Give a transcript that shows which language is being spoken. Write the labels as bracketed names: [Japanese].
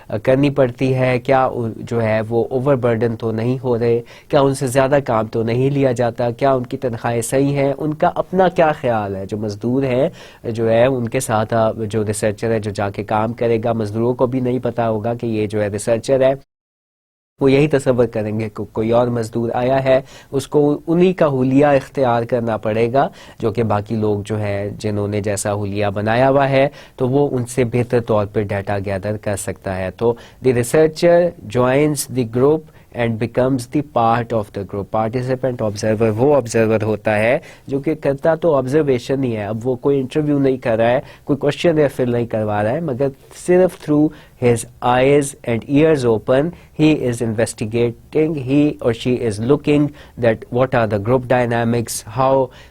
[Urdu] کرنی پڑتی ہے, کیا جو ہے وہ اوور برڈن تو نہیں ہو رہے, کیا ان سے زیادہ کام تو نہیں لیا جاتا, کیا ان کی تنخواہیں صحیح ہیں, ان کا اپنا کیا خیال ہے. جو مزدور ہیں جو ہے ان کے ساتھ جو ریسرچر ہے جو جا کے کام کرے گا, مزدوروں کو بھی نہیں پتا ہوگا کہ یہ جو ہے ریسرچر ہے, وہ یہی تصور کریں گے کہ کوئی اور مزدور آیا ہے, اس کو انہی کا حلیہ اختیار کرنا پڑے گا, جو کہ باقی لوگ جو ہے جنہوں نے جیسا حلیہ بنایا ہوا ہے تو وہ ان سے بہتر طور پہ ڈیٹا گیدر کر سکتا ہے. [English] تو the researcher joins the group and becomes the part of the group. [Urdu] Participant observer وہ آبزرور ہوتا ہے جو کہ کرتا تو آبزرویشن ہی ہے, اب وہ کوئی انٹرویو نہیں کر رہا ہے, کوئی کوشچن یا فل نہیں کروا رہا ہے, مگر صرف through [English] his eyes and ears open he is investigating, he or she is looking that what are the group dynamics, how